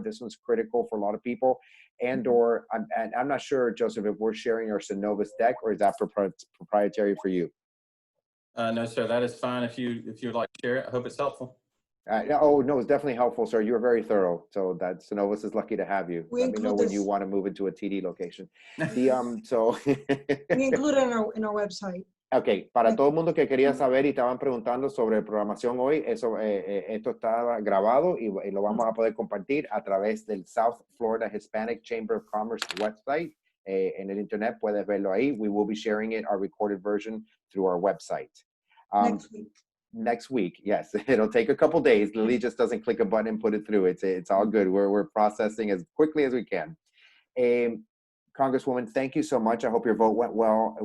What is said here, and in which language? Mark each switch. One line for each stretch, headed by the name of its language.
English: This one's critical for a lot of people, and I'm not sure, Joseph, if we're sharing our Synovus deck, or is that proprietary for you? No, sir, that is fine if you would like to share it. I hope it's helpful. Oh, no, it's definitely helpful, sir. You were very thorough. So that Synovus is lucky to have you. Let me know when you want to move into a TD location. We include it in our website.
Spanish: Ok, para todo el mundo que quería saber y estaban preguntando sobre programación hoy, esto está grabado y lo vamos a poder compartir a través del South Florida Hispanic Chamber of Commerce website. En el internet, puedes verlo ahí.
English: We will be sharing it, our recorded version, through our website. Next week, yes. It'll take a couple days. Lily just doesn't click a button and put it through. It's all good. We're processing as quickly as we can. Congresswoman, thank you so much. I hope your vote went well.